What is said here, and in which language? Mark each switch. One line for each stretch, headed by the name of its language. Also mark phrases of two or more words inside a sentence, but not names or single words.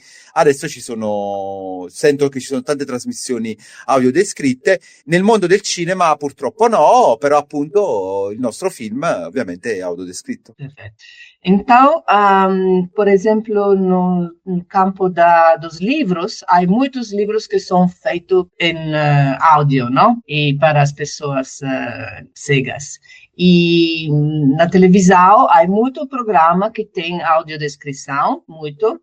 Italian: Adesso sento che ci sono tante trasmissioni audiodescritte. Nel mondo del cinema purtroppo no, però appunto il nostro film ovviamente è audiodescritto. Perfetto.
Portuguese: Então, por exemplo, no campo dos livros, há muitos livros que são feitos em áudio, não? E para as pessoas cegas. E na televisão há muito programa que tem audiodescrição, muito.